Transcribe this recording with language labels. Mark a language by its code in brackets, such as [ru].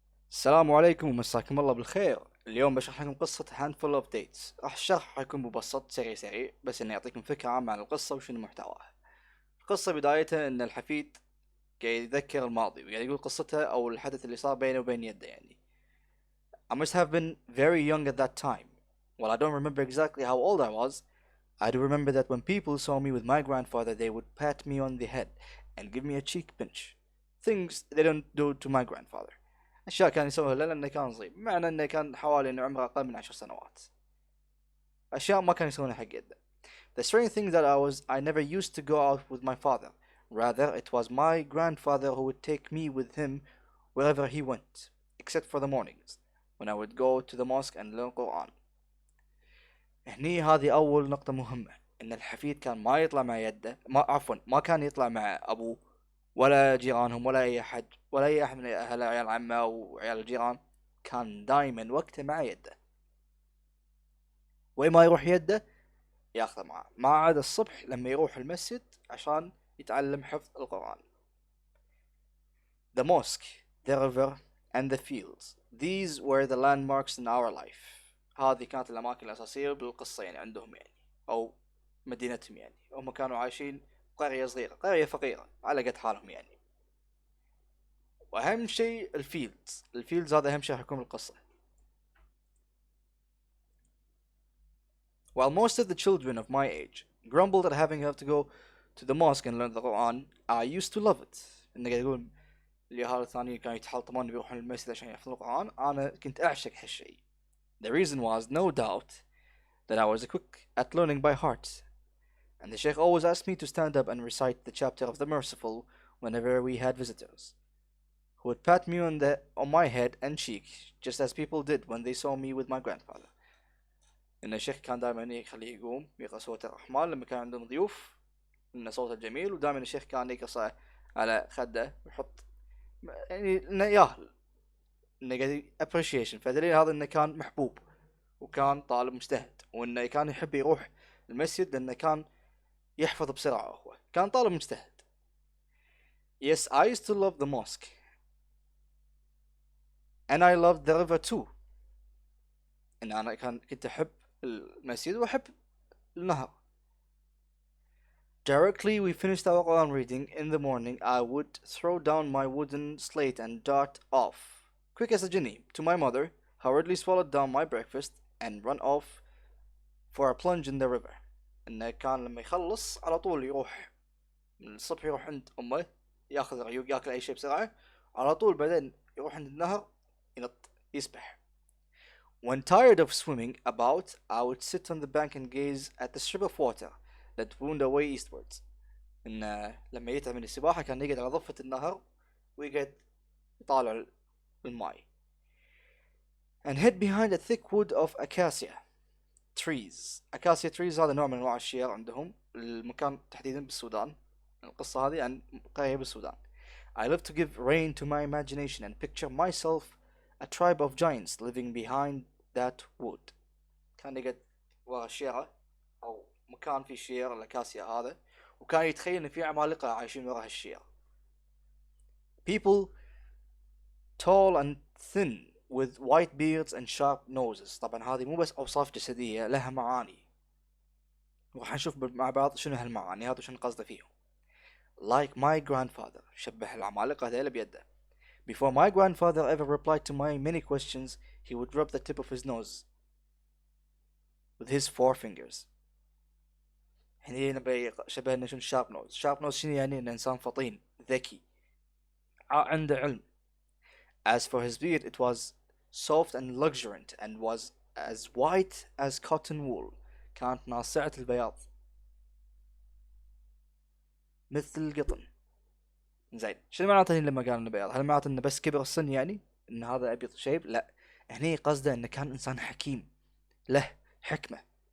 [ar] السلام عليكم ومساكم الله بالخير. اليوم بشرح لكم قصة [en] handful of dates. [ar] الشرح حيكون مبسط سريع بس انه يعطيكم فكرة عامة عن القصة وشنو محتواها. القصة بدايتها ان الحفيد قاعد يتذكر الماضي وقاعد يقول قصته او الحدث اللي صار بينه وبين يده يعني. [en] I must have been very young at that time. While I don't remember exactly how old I was, I do remember that when people saw me with my grandfather they would pat me on the head and give me a cheek pinch. Things they don't do to my grandfather. [ar] أشياء كان يسويها له لأنه كان صغير، بمعنى أنه كان حوالي إنه عمره أقل من 10 سنوات. أشياء ما كان يسوونها حق يده. [en] The strange thing that I never used to go out with my father. Rather, it was my grandfather who would take me with him wherever he went, except for the mornings, when I would go to the mosque and learn Quran. [ar] هني هذه أول نقطة مهمة، إن الحفيد كان ما يطلع مع يده، ما كان يطلع مع أبوه ولا جيرانهم ولا أي أحد ولا أي أحد من أهل عيال عمه أو عيال الجيران. كان دايما وقته مع يده، وين ما يروح يده ياخذه معه، ما عدا الصبح لما يروح المسجد عشان يتعلم حفظ القرآن. [en] The mosque, the river and the fields, these were the landmarks in our life. [ar] هذه كانت الأماكن الأساسية بالقصة يعني عندهم يعني، أو مدينتهم يعني. هم كانوا عايشين قرية صغيرة، قرية فقيرة على قد حالهم يعني. واهم شيء الفيلدز هذا اهم شيء حيكون بالقصة. [en] While most of the children of my age grumbled at having to go to the mosque and learn the Quran, I used to love it. [ar] انه قاعد يقول اليهال الثانيين كانوا يتحلطمون بيروحون المسجد عشان يحفظون القرآن، انا كنت اعشق هالشيء. [en] The reason was no doubt that I was quick at learning by heart, and the Sheikh always asked me to stand up and recite the chapter of the Merciful whenever we had visitors, who would pat me on my head and cheek, just as people did when they saw me with my grandfather. [ar] إن الشيخ كان دائما يخليه يقوم يقرأ سورة الرحمن لما كان عندهم ضيوف، إنه صوته جميل، ودائما الشيخ كان يقرأ على خده ويحط يعني إنه ياهل، إنه قاعد appreciation. فدليل هذا إنه كان محبوب وكان طالب مجتهد، وإنه كان يحب يروح المسجد لأنه كان يحفظ بسرعة. هو كان طالب مجتهد. [en] Yes, I used to love the mosque and I loved the river too. [ar] إن أنا كنت أحب المسجد وأحب النهر. [en] Directly we finished our Quran reading in the morning, I would throw down my wooden slate and dart off, quick as a genie, to my mother, hurriedly swallowed down my breakfast, and run off for a plunge in the river. [ar] إنه كان لما يخلص على طول يروح من الصبح، يروح عند أمه ياخذ ريوق ياكل أي شيء بسرعة، على طول بعدين يروح عند النهر ينط يسبح. [en] When tired of swimming about, I would sit on the bank and gaze at the strip of water that wound away eastwards. [ar] إنه لما يتعب من السباحة كان يقعد على ضفة النهر ويقعد يطالع الماي. [en] And hid behind a thick wood of acacia trees. [ar] Acacia trees هذا نوع من أنواع الشير عندهم، المكان تحديدا بالسودان. القصة هذه عن قرية بالسودان. [en] I love to give rein to my imagination and picture myself a tribe of giants living behind that wood. [ar] كان يقعد ورا الشيرة أو مكان فيه شير الأكاسيا هذا، وكان يتخيل إن في عمالقة عايشين ورا هالشير. [en] People tall and thin with white beards and sharp noses. [ar] طبعا هذه مو بس أوصاف جسدية، لها معاني، وراح نشوف مع بعض شنو هالمعاني هذا وشنو قصده فيهم. [en] Like my grandfather، [ar] شبه العمالقة هذيلا بيده. [en] Before my grandfather ever replied to my many questions, he would rub the tip of his nose with his forefingers. [ar] هنا شبه انه شنو sharp nose. sharp nose شنو يعني؟ انه انسان فطين ذكي عنده علم. [en] As for his beard, it was soft and luxuriant and was as white as cotton wool. [ar] كانت ناصعة البياض مثل القطن. زين، شنو معناته لما قال انه بياض؟ هل معناته انه بس كبر السن يعني ان هذا ابيض شيب؟ لا، هني قصده انه كان انسان حكيم له حكمة.